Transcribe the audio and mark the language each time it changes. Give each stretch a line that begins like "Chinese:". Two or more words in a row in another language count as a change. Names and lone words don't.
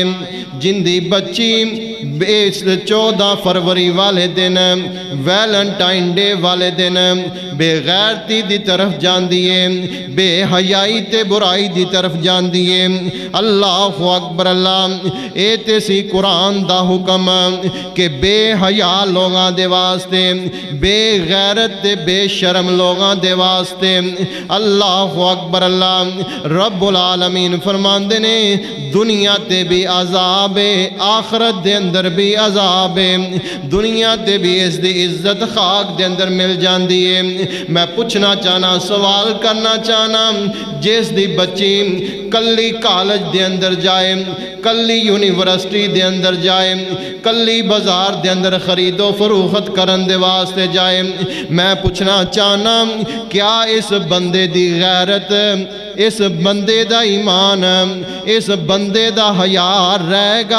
Punjabi: جندی بچی 14 فروری والے دن، ویلنٹائن ڈے والے دن بےغیرتی دی طرف جاندی ہے، بےحیائی تے برائی دی طرف جاندی ہے.
Arabic: الله أكبر.
Punjabi: الله اے تے سی قرآن دا حکم کہ بےحیا لوگاں دے واسطے، بےغیرت تے بےشرم لوگاں دے واسطے.
Arabic: الله أكبر.
Punjabi: الله رب العالمین فرماندے نے دنیا تے بھی عذاب ہے، آخرت دے اندر بھی عذاب ہے. دنیا تے بھی اس کی عزت خاک دے اندر مل جاتی ہے. میں پوچھنا چاہنا، سوال کرنا چاہنا، جس دی بچی کلی کالج دے اندر جائے، کلی یونیورسٹی دے اندر جائے، کلی بازار دے اندر خرید و فروخت کرن دے واسطے جائے، میں پوچھنا چاہنا کیا اس بندے دی غیرت، اس بندے دا ایمان، اس بندے دا حیا رہے گا?